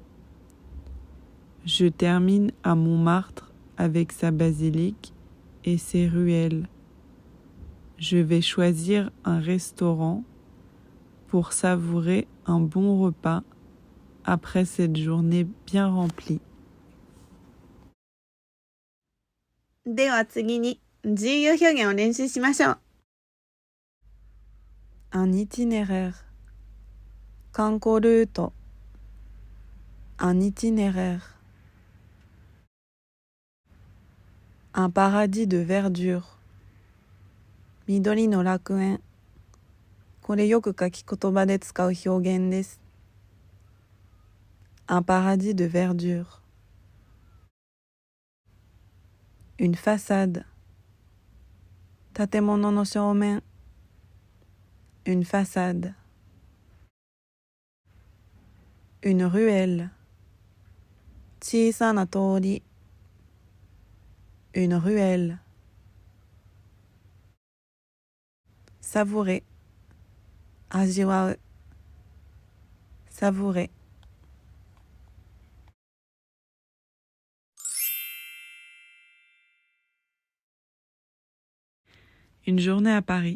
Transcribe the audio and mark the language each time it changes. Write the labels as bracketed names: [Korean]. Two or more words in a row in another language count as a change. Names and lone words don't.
[French] Je termine à Montmartre avec sa basilique et ses ruelles. Je vais choisir un restaurant pour savourer un bon repas après cette journée bien remplie. [Japanese] では次に重要表現を練習しましょう。 [French] Un itinéraire. [Japanese] 観光ルート。 [French] Un itinéraire. Un paradis de verdure. [Japanese] 緑の楽園。これよく書き言葉で使う表現です。 [French] Un paradis de verdure. Une façade. [Japanese] 建物の正面。 [French] Une façade. Une ruelle. [Japanese] 小さな通り。 [French] Une ruelle. Savourer. [Japanese] 味わう。Savourer. [French] Une journée à Paris.